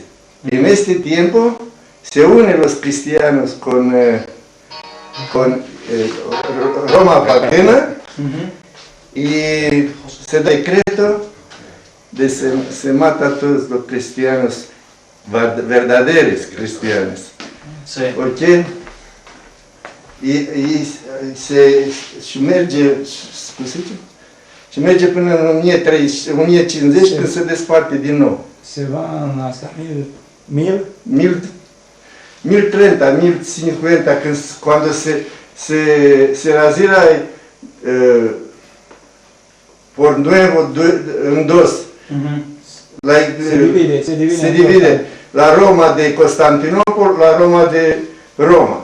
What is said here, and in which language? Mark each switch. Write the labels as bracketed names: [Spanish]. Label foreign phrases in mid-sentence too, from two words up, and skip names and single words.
[Spanish] Y en este tiempo se unen los cristianos con Roma Pagana Ujú. y se decreto de se mata a todos los cristianos, verdaderos cristianos. Sí. ¿Ok? [Romanian] Y se merge, se merge până în 1050 când se desparte din nou. [Spanish] Se van hasta 1000. 1030, 1050, cuando se razira por nuevo en dos. Ujú. Se divide la Roma de Constantinopla, la Roma de Roma.